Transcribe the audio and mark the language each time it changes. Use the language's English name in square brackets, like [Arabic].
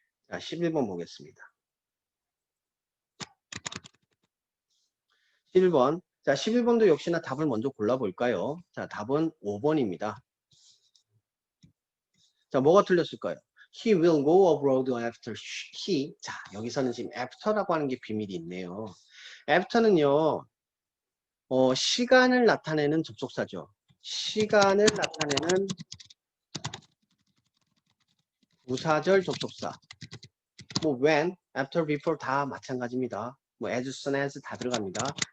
[Korean] 자, 11번 보겠습니다. 11번. 자, 11번도 역시나 답을 먼저 골라볼까요? 자, 답은 5번입니다. 자, 뭐가 틀렸을까요? [English] He will go abroad after he. [Korean] 자, 여기서는 지금 after라고 하는 게 비밀이 있네요. after는요, 시간을 나타내는 접속사죠. 시간을 나타내는 부사절 접속사. 뭐 when, after, before 다 마찬가지입니다. 뭐 as soon as 다 들어갑니다.